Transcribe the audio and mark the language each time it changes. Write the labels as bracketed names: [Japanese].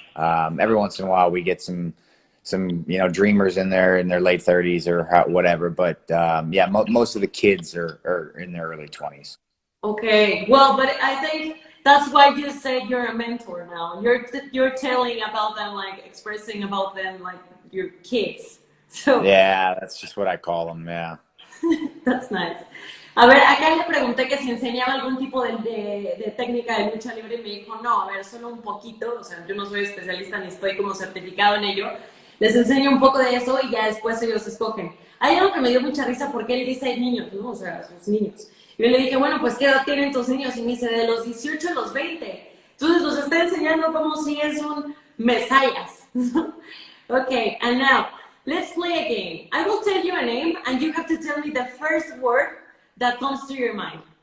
[English] Every once in a while we get some dreamers in there in their late 30s or whatever, but most of the kids are in their early 20s. Okay, well, but I think that's why you said you're a mentor now. You're telling about them, like expressing about them, like your kids. So yeah, that's just what I call them. Yeah. That's nice. [Spanish] A ver, acá le pregunté que si enseñaba algún tipo de técnica de lucha libre y me dijo, no, a ver, solo un poquito, o sea, yo no soy especialista ni estoy como certificado en ello. Les enseño un poco de eso y ya después ellos escogen. Hay algo que me dio mucha risa porque él dice niños, ¿no? O sea, sus niños. Y yo le dije, bueno, pues ¿qué edad tienen tus niños? Y me dice, de los 18 a los 20. Entonces los está enseñando como si es un mesías. [English] Okay, and now, let's play a game. I will tell you a name and you have to tell me the first word that comes to your mind.